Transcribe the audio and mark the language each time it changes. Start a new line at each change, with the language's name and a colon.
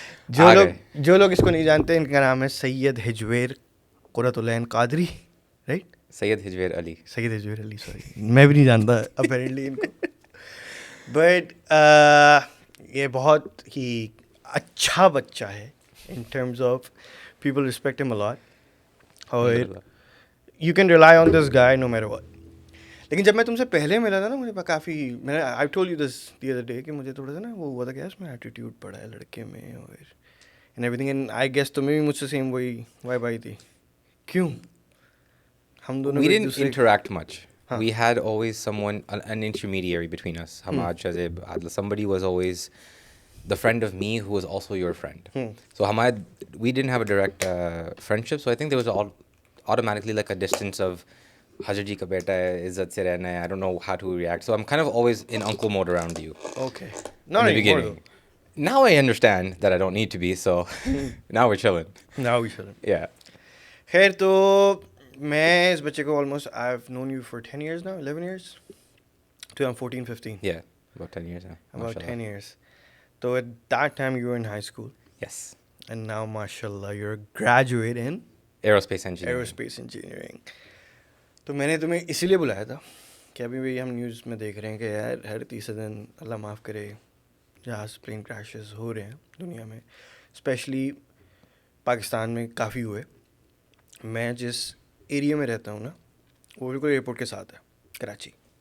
Hindi: जो लोग इसको नहीं जानते, इनका नाम है सैयद हिजवेर कुरतुलैन कादरी, राइट? सैयद हिजवेर अली. सैयद हिजवेर अली, सॉरी, मैं भी नहीं जानता अपेरेंटली इनको. बट ये बहुत ही अच्छा बच्चा है
English: in terms of people respect him a lot.
Hindi: और
English: you can rely on this guy no matter what.
Hindi: लेकिन जब मैं तुमसे पहले मिला था ना, मुझे काफ़ी, मैंने
English: I told you this the other day
Hindi: कि मुझे थोड़ा सा ना वो हुआ था कि इसमें एटीट्यूड पड़ा है लड़के में और
English: and everything, and I guess
Hindi: तुम्हें भी मुझसे सेम वही वाइब आई थी. क्यों? हम दोनों
English: We didn't interact much. We had always someone, an intermediary between us. Hamad, Shazib, Adla. Somebody was always the friend of me who was also your friend. So Hamad, we didn't have a direct friendship, so I think there was automatically like a distance of
Hindi: Hajar ji ka beta hai, izzat se rehna hai,
English: I don't know how to react. So I'm kind of always in uncle mode around you. Okay. Not in the beginning. Now I understand that I don't need to be, so now we're chilling. Now we're chilling. Yeah.
Hindi: खैर तो मैं इस बच्चे को
English: almost I've known you for 10 years now, 11 years? So I'm 14, 15. Yeah, about 10 years now. About 10 years. So at that time you were in high school. Yes. And now, mashallah, you're a graduate in Aerospace Engineering. Aerospace Engineering.
Hindi: तो मैंने तुम्हें इसीलिए बुलाया था कि अभी भी हम न्यूज़ में देख रहे हैं कि यार हर तीसरे दिन अल्लाह माफ़ करे जहाज़ प्लेन क्रैशेस हो रहे हैं दुनिया में, स्पेशली पाकिस्तान में काफ़ी हुए. मैं जिस एरिया में रहता हूँ ना, वो बिल्कुल एयरपोर्ट के साथ है, कराची.